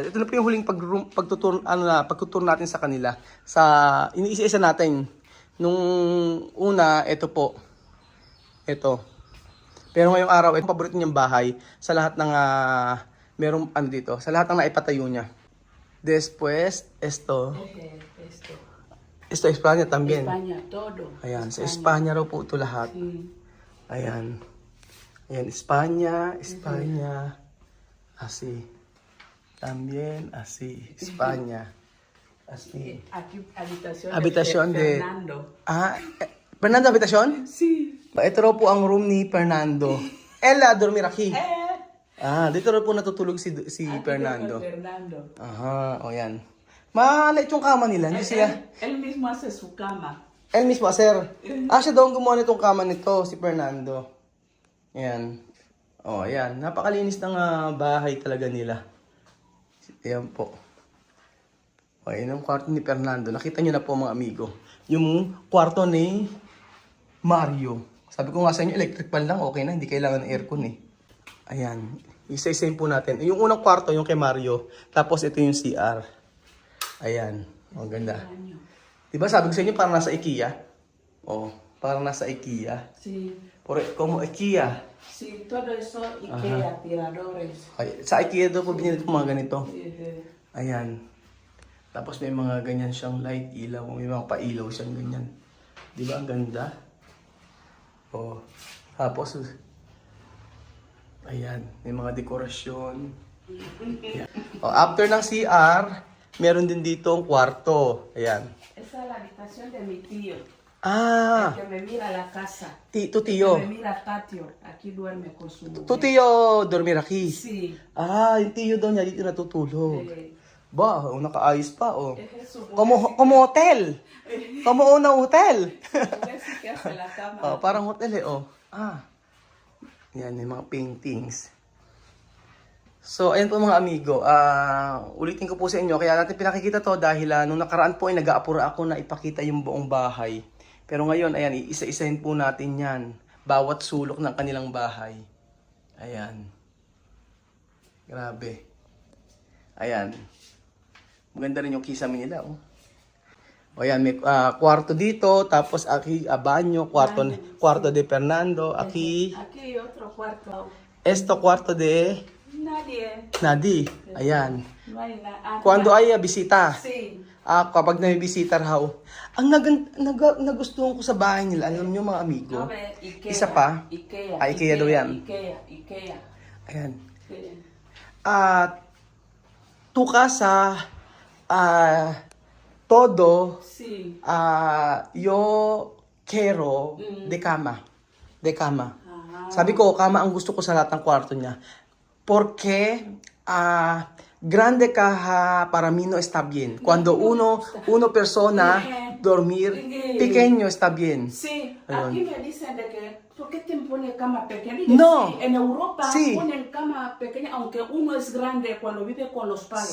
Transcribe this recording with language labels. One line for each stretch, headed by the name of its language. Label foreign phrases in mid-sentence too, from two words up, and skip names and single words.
Filipino: Ito na po yung huling pagtutur natin sa kanila. Iniisa-isa natin. Nung una, ito po. Ito. Pero ngayong araw, ito paborito niyang bahay sa lahat ng merong ano dito, sa lahat ng naipatayo niya.
Spanish: Después, esto. Esto. Esto España también. España, todo.
Filipino: Ayan, sa Espanya raw po ito lahat.
Spanish: Sí.
Filipino: Ayan. Ayan, Espanya.
Spanish: Así. También así. España. Así. Aquí Habitación de... Fernando. Fernando, habitación? Sí.
Filipino: Ito raw po ang room ni Fernando.
Spanish: Ella, dormir aquí.
Filipino: Dito raw po natutulog si Fernando. Fernando. Aha, o yan. Maliit yung kama nila. Hindi sila...
Spanish: Él mismo hace su cama. El mismo hacer.
Filipino: Siya daw ang gumawa nitong kama nito, si Fernando. Ayan. O, ayan. Napakalinis ng bahay talaga nila. Ayan po. O, ayan ang kwarto ni Fernando. Nakita nyo na po mga amigo. Yung kwarto ni Mario. Sabi ko nga sa inyo,
English: electric fan
Filipino: lang. Okay na, hindi kailangan ng aircon eh. Ayan. Isa-isayin po natin. Yung unang kwarto, yung kay Mario. Tapos ito yung CR. Ayan. O, ganda. Diba sabi ko sa inyo, parang nasa IKEA? Oh, parang nasa IKEA.
Spanish: Sí. Como IKEA. Sí, todo eso Ikea, tiradores.
Filipino: Ay, sa IKEA daw po binili ko mga ganito. Eh, Ayan. Tapos may mga ganyan siyang light, ilaw. May mga pailaw siyang ganyan. Diba ang ganda? Oh. Tapos, ayan. May mga dekorasyon. Ayan. Oh, after ng CR, meron din dito ang kwarto. Ayan.
Spanish: Esa es la habitación de mi tío. Ah, El que me mira la casa. tu El que tío. me mira patio. Aquí duerme con su mujer. Tu tío dormir aquí. Sí.
Filipino: Yung tío daw niya dito natutulog. Ba, nakaayos pa, oh.
Spanish: Es su mujer. Como hotel. Como una hotel. Mujer sí que hace la cama.
Filipino: Oh, parang hotel eh, oh. Yan, may mga paintings. So, ayan po mga amigo. Ulitin ko po sa inyo. Kaya natin pinakikita to dahil nung nakaraan po ay nag-aapura ako na ipakita yung buong bahay. Pero ngayon, ayan, iisa-isahin po natin yan. Bawat sulok ng kanilang bahay. Ayan. Grabe. Ayan. Maganda rin yung kisame nila, oh. O yan, may kwarto dito, tapos aquí, banyo, kwarto de Fernando, aquí,
Spanish: Aquí otro cuarto. esto kwarto de Nadie.
Filipino: Nadi. Ayan.
Spanish: No hay nada. Cuando hay bisita, Sí.
Filipino: kapag may bisita raw, ang nagustuhan ko sa bahay nila, alam nyo mga amigo,
Spanish: No ve, Ikea.
Filipino: isa pa, Ikea. Ikea daw yan. Ikea. Ayan.
Spanish: Sí. Tu casa, todo, Sí. yo quiero de cama. De cama. Ajá.
Filipino: Sabi ko, kama ang gusto ko sa lahat ng kwarto niya.
Spanish: Porque grande caja para mí no está bien. Cuando uno persona dormir. Pequeño está bien. Sí, Ayun. aquí me dicen de que, ¿por qué te ponen cama pequeña? No. Sí, en Europa Sí. ponen cama pequeña, aunque uno es grande cuando vive con los padres.